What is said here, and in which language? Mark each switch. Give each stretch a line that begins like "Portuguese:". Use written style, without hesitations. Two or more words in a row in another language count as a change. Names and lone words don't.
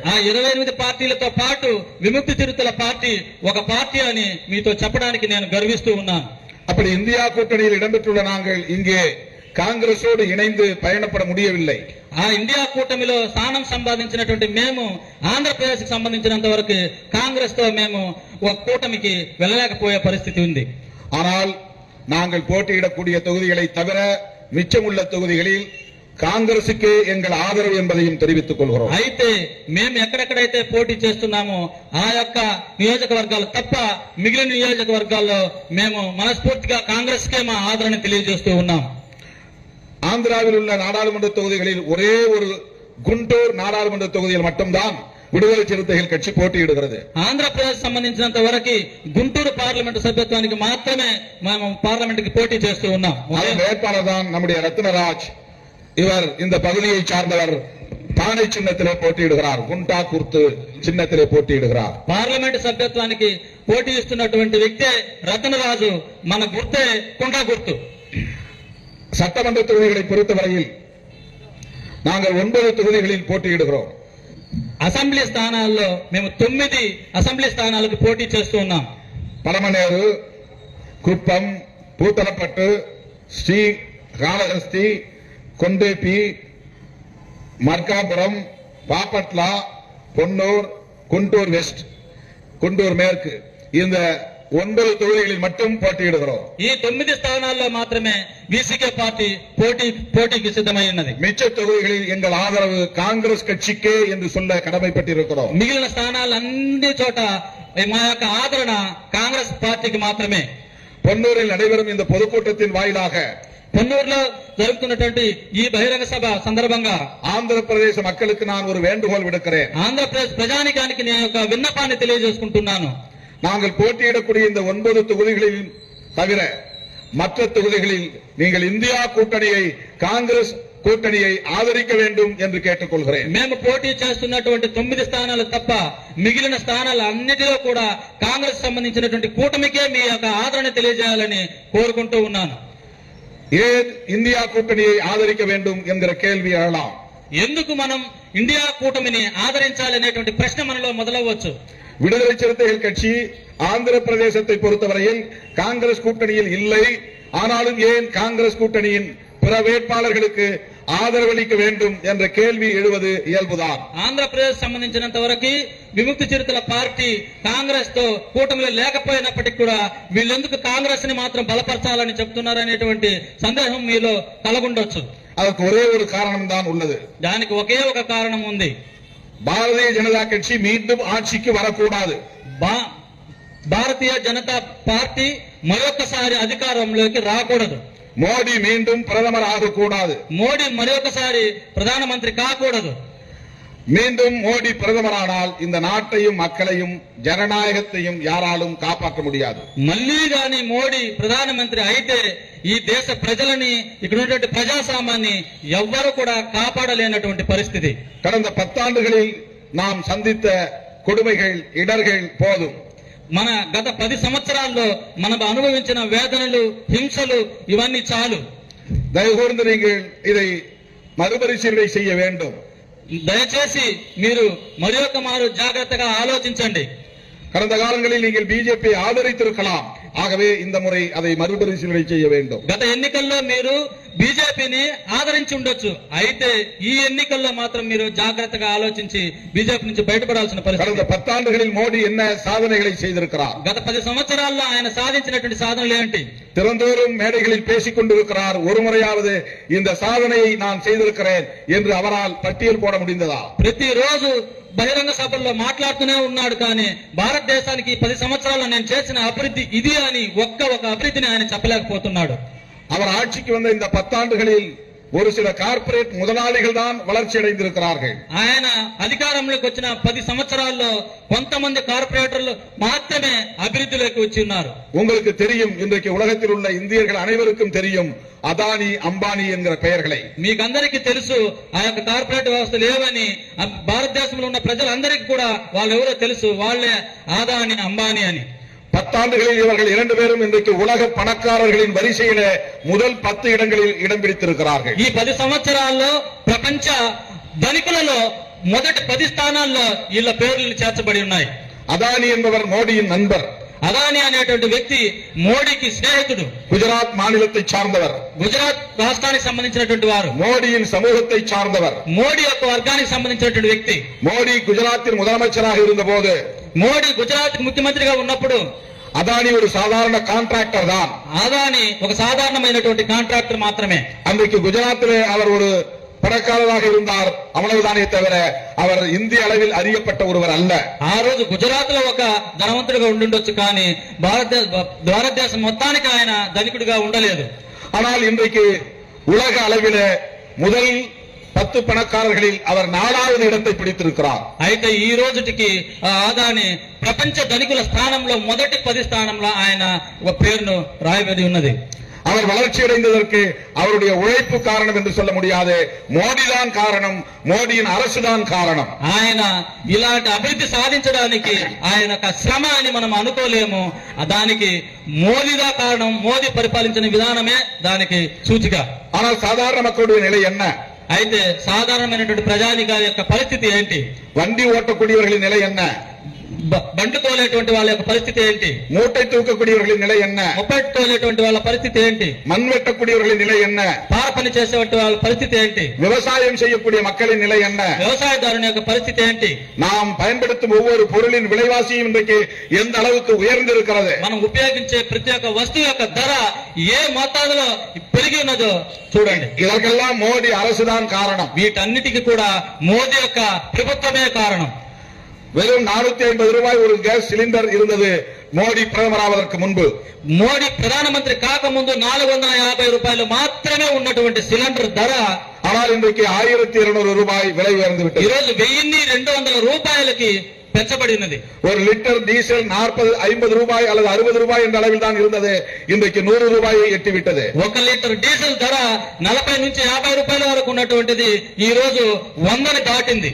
Telugu: ఆ 28 పార్టీలతో పాటు విముక్తి చిరుతల పార్టీ ఒక పార్టీ అని మీతో చెప్పడానికి నేను గర్విస్తూ ఉన్నాను.
Tamil: அப்படி இந்தியா கூட்டணியில் இடம்பெற்றுள்ள நாங்கள் இங்கே కాంగ్రెసోடு இணைந்து பயணப்பட முடியவில்லை.
Telugu: ఆ ఇండియా కూటమిలో స్థానం సంపాదించినటువంటి మేము ఆంధ్రప్రదేశ్ కి సంబంధించినంత వరకు కాంగ్రెస్ తో మేము ఒక కూటమికి వెళ్ళలేకపోయే పరిస్థితి ఉంది.
Tamil: ஆனால் நாங்கள் போட்டியிடக்கூடிய தொகுதிகளை தவிர மிச்சமுள்ள தொகுதிகளில் காங்கிரஸுக்கே எங்கள் ஆதரவு என்பதையும் தெரிவித்துக் கொள்கிறோம்.
Telugu: అయితే మేము ఎక్కడెక్కడైతే పోటీ చేస్తున్నామో ఆ యొక్క నియోజకవర్గాలు తప్ప మిగిలిన నియోజకవర్గాల్లో మేము మనస్ఫూర్తిగా కాంగ్రెస్ కే మా ఆదరణ తెలియజేస్తూ ఉన్నాం.
Tamil: ஆந்திராவில் உள்ள நாடாளுமன்ற தொகுதிகளில் ஒரே ஒரு குண்டூர் நாடாளுமன்ற தொகுதியில் மட்டும்தான் விடுதலை சிறுத்தைகள் கட்சி போட்டியிடுகிறது.
Telugu: ఆంధ్రప్రదేశ్ సంబంధించినంత వరకు గుంటూరు పార్లమెంటు సభ్యత్వానికి మాత్రమే మేము పార్లమెంటుకి పోటీ చేస్తూ ఉన్నాం.
Tamil: வேட்பாளர் தான் நம்முடைய ரத்னராஜ். இவர் இந்த பகுதியை சார்ந்தவர், பானை சின்னத்திலே போட்டியிடுகிறார். குண்டா குர்த்து சின்னத்திலே போட்டியிடுகிறார்.
Telugu: పార్లమెంట్ సభ్యత్వానికి పోటీ ఇస్తున్నటువంటి వ్యక్తే రతనరాజు, మన గుర్తే కుంటా గుర్తు.
Tamil: சட்டமன்ற தொகுதிகளை பொறுத்தவரையில் நாங்கள் 9 தொகுதிகளில் போட்டியிடுகிறோம்.
Telugu: అసెంబ్లీ స్థానాల్లో మేము 9 అసెంబ్లీ స్థానాలకు పోటీ చేస్తూ ఉన్నాం.
Tamil: பழமநேரு, குப்பம், பூத்தலப்பட்டு, ஸ்ரீகாளஹஸ்தி, கொண்டேப்பி, மர்காபுரம், பாப்பட்லா, பொன்னூர், குண்டூர் வெஸ்ட், குண்டூர் மேற்கு, இந்த 9 தொகுதிகளில் மட்டும் போட்டியிடுகிறோம்.
Telugu: ఈ 9 స్థానాల్లో మాత్రమే వీసీకే పార్టీ పోటీకి సిద్ధమై ఉన్నది.
Tamil: மிச்ச தொகுதிகளில் எங்கள் ஆதரவு காங்கிரஸ் கட்சிக்கே என்று சொல்ல கடமைப்பட்டிருக்கிறோம்.
Telugu: మిగిలిన స్థానాలు అన్ని చోట మా యొక్క ఆదరణ కాంగ్రెస్ పార్టీకి మాత్రమే.
Tamil: பொன்னூரில் நடைபெறும் இந்த பொதுக்கூட்டத்தின் வாயிலாக
Telugu: పొన్నూరులో జరుగుతున్నటువంటి ఈ బహిరంగ సభ సందర్భంగా
Tamil: ஆந்திர பிரதேச மக்களுக்கு நான் ஒரு வேண்டுகோள் விடுக்கிறேன்.
Telugu: ఆంధ్రప్రదేశ్ ప్రజానికానికి నేను ఒక విన్నపాన్ని తెలియజేసుకుంటున్నాను.
Tamil: நாங்கள் போட்டியிடக்கூடிய இந்த 9 தொகுதிகளில் தவிர மற்ற தொகுதிகளில் நீங்கள் இந்தியா கூட்டணியை, காங்கிரஸ் கூட்டணியை ஆதரிக்க வேண்டும் என்று கேட்டுக்கொள்கிறேன்.
Telugu: మేము పోటీ చేస్తున్నటువంటి 9 స్థానాలు తప్ప మిగిలిన స్థానాలు అన్నిటిలో కూడా కాంగ్రెస్ సంబంధించినటువంటి కూటమికే మీ యొక్క ఆదరణ తెలియజేయాలని కోరుకుంటూ ఉన్నాను.
Tamil: ஏன் இந்தியா கூட்டணியை ஆதரிக்க வேண்டும் என்கிற கேள்வி எழலாம்.
Telugu: ఎందుకు మనం ఇండియా కూటమిని ఆదరించాలనేటువంటి ప్రశ్న మనలో మొదలవచ్చు.
Tamil: விடுதலை சிறுத்தைகள் கட்சி ஆந்திர பிரதேசத்தை பொறுத்தவரையில் காங்கிரஸ் கூட்டணியில் இல்லை. ஆனாலும் ஏன் காங்கிரஸ் கூட்டணியின் பிற வேட்பாளர்களுக்கு ఆదరవలిక வேண்டும் என்ற கேள்வி எழுவது இயல்புதான்.
Telugu: ఆంధ్రప్రదేశ్ సంబంధించినంత వరకు విముక్తి చిరుతల పార్టీ కాంగ్రెస్ తో కూటమిలో లేకపోయినప్పటికీ కూడా వీళ్ళెందుకు కాంగ్రెస్ ని మాత్రం బలపరచాలని చెప్తున్నారనేటువంటి సందేహం మీలో కలగుండొచ్చు.
Tamil: அதற்கு ஒரே ஒரு காரணம் தான் உள்ளது.
Telugu: దానికి ఒకే ఒక కారణం ఉంది.
Tamil: பாரதிய ஜனதா கட்சி மீண்டும் ஆட்சிக்கு வரக்கூடாது.
Telugu: భారతీయ జనతా పార్టీ మరొకసారి అధికారంలోకి రాకూడదు.
Tamil: மோடி மீண்டும் பிரதமர் ஆகக்கூடாது.
Telugu: మోడీ మరొకసారి ప్రధానమంత్రి కాకూడదు.
Tamil: மீண்டும் மோடி பிரதமரானால் இந்த நாட்டையும் மக்களையும் ஜனநாயகத்தையும் யாராலும் காப்பாற்ற முடியாது.
Telugu: మళ్ళీ గాని మోడీ ప్రధానమంత్రి అయితే ఈ దేశ ప్రజలని, ఇక్కడ ఉన్నటువంటి ప్రజాస్వామ్యాన్ని ఎవ్వరు కూడా కాపాడలేనటువంటి పరిస్థితి.
Tamil: கடந்த 10 ஆண்டுகளில் நாம் சந்தித்த கொடுமைகள், இடர்கள் போதும்.
Telugu: మన గత 10 సంవత్సరాల్లో మనం అనుభవించిన వేదనలు, హింసలు ఇవన్నీ చాలు.
Tamil: தயவுகூர்ந்து நீங்கள் இதை மறுபரிசீலனை செய்ய வேண்டும்.
Telugu: దయచేసి మీరు మరి ఒక మారు జాగ్రత్తగా ఆలోచించండి.
Tamil: கடந்த காலங்களில் நீங்கள் பிஜேபி ஆதரித்திருக்கலாம். ஆகவே இந்த முறை அதை மறுபரிசீலனை செய்ய வேண்டும்.
Telugu: గత ఎన్నికల్లో మీరు బీజేపీని ఆదరించి ఉండొచ్చు. అయితే ఈ ఎన్నికల్లో మాత్రం మీరు జాగ్రత్తగా ఆలోచించి బీజేపీ నుంచి బయటపడాల్సిన పరిస్థితి.
Tamil: கடந்த 10 ஆண்டுகளில் மோடி என்ன சாதனைகளை செய்திருக்கிறார்?
Telugu: గత 10 సంవత్సరాల్లో ఆయన సాధించినటువంటి సాధనలు ఏంటి?
Tamil: திறந்தோறும் மேடைகளில் பேசிக் கொண்டிருக்கிறார். ஒரு முறையாவது இந்த சாதனையை நான் செய்திருக்கிறேன் என்று அவரால் பட்டியல் போட முடிந்ததா?
Telugu: ప్రతిరోజు బహిరంగ సభల్లో మాట్లాడుతూనే ఉన్నాడు. కానీ భారతదేశానికి 10 సంవత్సరాల్లో నేను చేసిన అభివృద్ధి ఇది అని ఒక్క అభివృద్ధిని ఆయన చెప్పలేకపోతున్నాడు.
Tamil: அவர் ஆட்சிக்கு வந்த இந்த 10 ஆண்டுகளில் ஒரு சில கார்ப்பரேட் முதலாளிகள் தான் வளர்ச்சி அடைந்திருக்கிறார்கள்.
Telugu: ఆయన అధికారంలోకి వచ్చిన 10 సంవత్సరాల్లో కొంతమంది కార్పొరేటర్లు మాత్రమే అభివృద్ధిలోకి వచ్చి ఉన్నారు.
Tamil: உங்களுக்கு தெரியும், இன்றைக்கு உலகத்தில் உள்ள இந்தியர்கள் அனைவருக்கும் தெரியும் అదానీ, అంబానీ என்கிற பெயர்களை.
Telugu: మీకందరికీ తెలుసు ఆ యొక్క కార్పొరేట్ వ్యవస్థ లేవని. భారతదేశంలో ఉన్న ప్రజలందరికీ కూడా వాళ్ళు ఎవరో తెలుసు. వాళ్ళే అదానీ, అంబానీ అని.
Tamil: 10 ஆண்டுகளில் இவர்கள் 2 பேரும் இன்றைக்கு உலக பணக்காரர்களின் வரிசையில முதல் 10 இடங்களில் இடம் பிடித்திருக்கிறார்கள்.
Telugu: ఈ 10 సంవత్సరాల్లో ప్రపంచ ధనికులలో మొదటి 10 స్థానాల్లో వీళ్ళ పేర్లు చేర్చబడి ఉన్నాయి.
Tamil: అదానీ என்பவர் மோடியின் நண்பர்.
Telugu: అదానీ అనేటువంటి వ్యక్తి మోడీకి స్నేహితుడు.
Tamil: குஜராத் மாநிலத்தை சார்ந்தவர்.
Telugu: గుజరాత్ రాష్ట్రానికి సంబంధించినటువంటి వారు.
Tamil: மோடியின் சமூகத்தை சார்ந்தவர்.
Telugu: మోడీ యొక్క వర్గానికి సంబంధించినటువంటి వ్యక్తి.
Tamil: மோடி குஜராத்தின் முதலமைச்சராக இருந்தபோது,
Telugu: మోడీ గుజరాత్ ముఖ్యమంత్రిగా ఉన్నప్పుడు
Tamil: அதானி ஒரு சாதாரண கான்ட்ராக்டர் தான்.
Telugu: అదానీ ఒక సాధారణమైనటువంటి కాంట్రాక్టర్ మాత్రమే.
Tamil: அன்றைக்கு குஜராத்திலே அவர் ஒரு பணக்காரராக இருந்தார். அவ்வளவுதானே தவிர அவர் இந்திய அளவில் அறியப்பட்ட ஒருவர் அல்ல.
Telugu: ఆ రోజు గుజరాత్ లో ఒక ధనవంతుడిగా ఉండుండొచ్చు. కానీ భారతదేశం మొత్తానికి ఆయన ధనికుడిగా ఉండలేదు.
Tamil: ஆனால் இன்றைக்கு உலக அளவில் முதல் 10 பணக்காரர்களில் அவர் 4வது இடத்தை பிடித்திருக்கிறார்.
Telugu: అయితే ఈ రోజుటికి అదానీ ప్రపంచ ధనికుల స్థానంలో మొదటి 10 స్థానంలో ఆయన ఒక పేరును రాయబడి ఉన్నది.
Tamil: அவர் வளர்ச்சி அடைந்ததற்கு அவருடைய உழைப்பு காரணம் என்று சொல்ல முடியாது. మోడీதான் కారణం, మోడీயின் அரசுதான் కారణం.
Telugu: ఆయన ఇలాంటి అభివృద్ధి సాధించడానికి ఆయన శ్రమ అని మనం అనుకోలేము. దానికి మోదీదా కారణం, మోదీ పరిపాలించిన విధానమే దానికి సూచిక.
Tamil: ஆனால் சாதாரண மக்களுடைய நிலை என்ன?
Telugu: అయితే సాధారణమైనటువంటి ప్రజానికాల యొక్క పరిస్థితి ఏంటి?
Tamil: வண்டி ஓட்டக்கூடியவர்களின் நிலை என்ன?
Telugu: బండ్లు తోలేటువంటి వాళ్ళ యొక్క పరిస్థితి ఏంటి?
Tamil: மூட்டை தூக்கக்கூடியவர்களின் நிலை என்ன?
Telugu: మొపెట్ తోలేటువంటి వాళ్ళ పరిస్థితి ఏంటి?
Tamil: மண் வெட்டக்கூடியவர்களின் நிலை என்ன?
Telugu: పార పని చేసేటువంటి వాళ్ళ పరిస్థితి ఏంటి?
Tamil: விவசாயம் செய்யக்கூடிய மக்களின் நிலை என்ன?
Telugu: వ్యవసాయదారుని యొక్క పరిస్థితి ఏంటి?
Tamil: நாம் பயன்படுத்தும் ஒவ்வொரு பொருளின் விலைவாசியும் இன்றைக்கு எந்த அளவுக்கு உயர்ந்திருக்கிறது?
Telugu: మనం ఉపయోగించే ప్రతి ఒక్క వస్తువు యొక్క ధర ఏ మోతాదులో పెరిగి ఉన్నదో చూడండి.
Tamil: இதற்கெல்லாம் மோடி அரசுதான் காரணம்.
Telugu: వీటన్నిటికీ కూడా మోదీ యొక్క ప్రభుత్వమే కారణం.
Tamil: வெறும் 450 ரூபாய் ஒரு கேஸ் சிலிண்டர் இருந்தது மோடி பிரதமமந்திரி முன்பு.
Telugu: మోడీ ప్రధానమంత్రి కాకముందు 450 రూపాయలు మాత్రమే ఉన్నటువంటి సిలిండర్ ధర
Tamil: ஆனால் இன்றைக்கு 1200 ரூபாய் விலை உயர்ந்து விட்டது.
Telugu: ఈ రోజు 1200 రూపాయలకి పెంచబడినది.
Tamil: ஒரு லிட்டர் டீசல் 40-50 ரூபாய் அல்லது 60 ரூபாய் என்ற அளவில் தான் இருந்தது. இன்றைக்கு 100 ரூபாயை எட்டிவிட்டது.
Telugu: 1 లీటర్ డీజిల్ ధర 40 నుంచి 50 రూపాయల వరకు ఉన్నటువంటిది ఈ రోజు 100ని దాటింది.